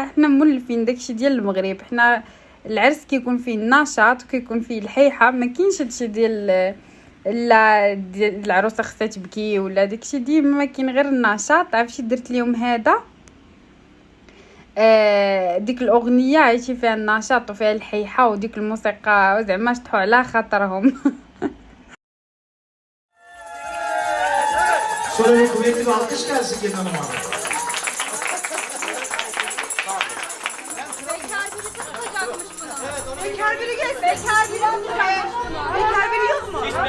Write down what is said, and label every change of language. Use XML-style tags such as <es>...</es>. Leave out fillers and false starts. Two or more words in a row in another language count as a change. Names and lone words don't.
<ar>حنا مولفين داكشي ديال المغرب. حنا العرس كيكون فيه النشاط وكيكون فيه الحيحه ما كاينش هادشي ديال لا ديال العروسه خصها تبكي ولا داكشي ديما ما كاين غير النشاط. عرفتي درت لهم هذا ديك الاغنيه عايشين فيها النشاط وفيها الحيحه وديك الموسيقى زعما شطحوا على خاطرهم.</ar> <tr>Şöyle bir kuvvetli bir alkış gelsin gelin hanıma. Bekar biri gel. Bekar biri tutacakmış bunu. Bekar biri yok mu?</tr>